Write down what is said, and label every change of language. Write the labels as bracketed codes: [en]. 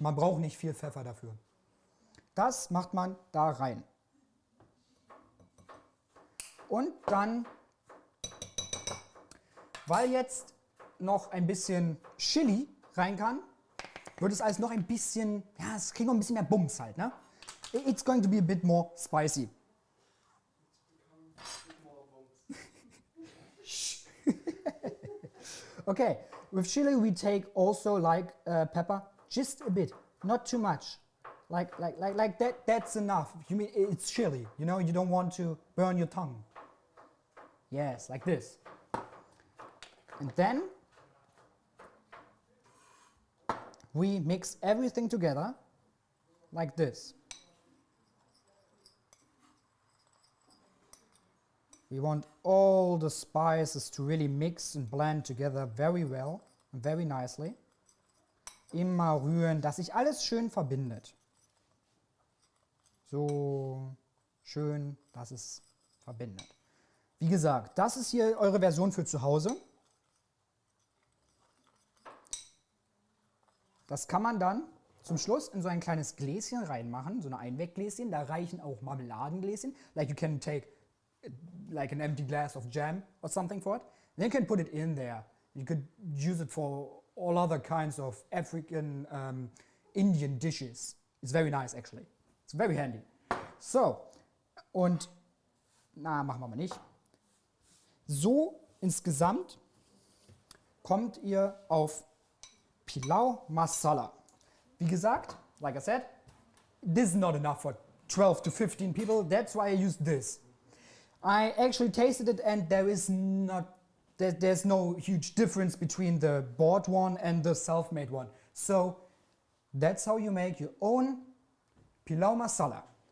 [de] Man braucht nicht viel Pfeffer dafür. Das macht man da rein. Und dann, weil jetzt noch ein bisschen Chili rein kann, wird es alles noch ein bisschen, ja, es kriegt noch ein bisschen mehr Bums halt, ne? [en] It's going to be a bit more spicy. Okay, with chili we take also like pepper, just a bit, not too much. Like that, that's enough. You mean it's chili, you know, you don't want to burn your tongue. Yes, like this. And then we mix everything together like this. We want all the spices to really mix and blend together very well and very nicely. [de] Immer rühren, dass sich alles schön verbindet. So schön, dass es verbindet. Wie gesagt, das ist hier eure Version für zu Hause. Das kann man dann zum Schluss in so ein kleines Gläschen reinmachen, so ein Einweggläschen. Da reichen auch Marmeladengläschen. [en] Like you can take like an empty glass of jam or something for it. Then you can put it in there. You could use it for all other kinds of African, Indian dishes. It's very nice actually. It's very handy. [de] So, und, machen wir mal nicht. So insgesamt kommt ihr auf Pilau Masala. Wie gesagt, [en] like I said, this is not enough for 12 to 15 people. That's why I used this. I actually tasted it and there's no huge difference between the bought one and the self-made one. So that's how you make your own Pilau Masala.